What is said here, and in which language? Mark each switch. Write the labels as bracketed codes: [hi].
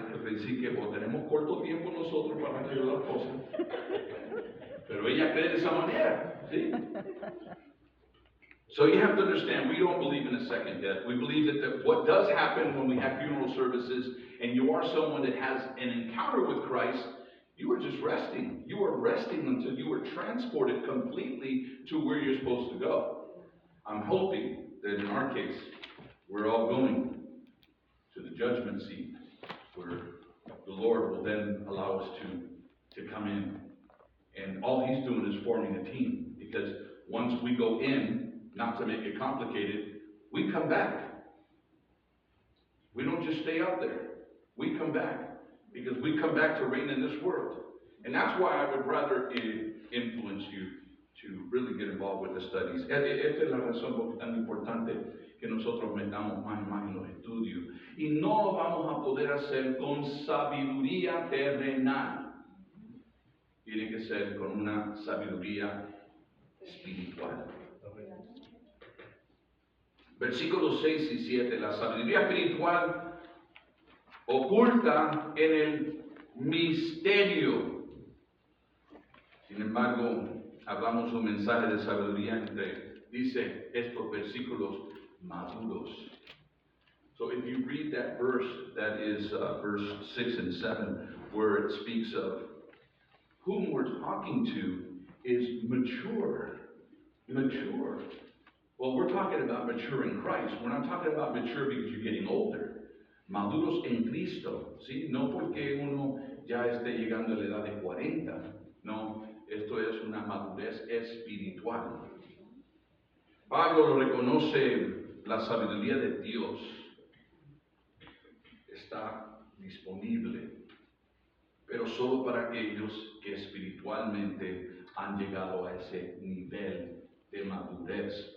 [es] decir que o tenemos corto tiempo nosotros para arreglar las cosas, pero ella cree de esa manera, ¿sí? [en] So you have to understand, we don't believe in a second death. We believe that what does happen when we have funeral services and you are someone that has an encounter with Christ, you are just resting. You are resting until you are transported completely to where you're supposed to go. I'm hoping that in our case, we're all going to the judgment seat where the Lord will then allow us to come in. And all He's doing is forming a team, because once we go in, not to make it complicated, we come back. We don't just stay up there. We come back, because we come back to reign in this world. And that's why I would rather influence you to really get involved with the studies. [es] Esta es la razón por qué es tan importante que nosotros metamos más y más en los estudios. Y no lo vamos a poder hacer con sabiduría terrenal. Tiene que ser con una sabiduría espiritual. Versículos 6 y 7. La sabiduría espiritual oculta en el misterio. Sin embargo, hablamos un mensaje de sabiduría entre, dice estos versículos, maduros. [en] So if you read that verse, that is verse 6 and 7, where it speaks of whom we're talking to is mature. Mature. Well, we're talking about mature in Christ. We're not talking about mature because you're getting older. [es] Maduros en Cristo, ¿sí? No porque uno ya esté llegando a la edad de 40. No, esto es una madurez espiritual. Pablo lo reconoce, la sabiduría de Dios está disponible, pero solo para aquellos que espiritualmente han llegado a ese nivel de madurez.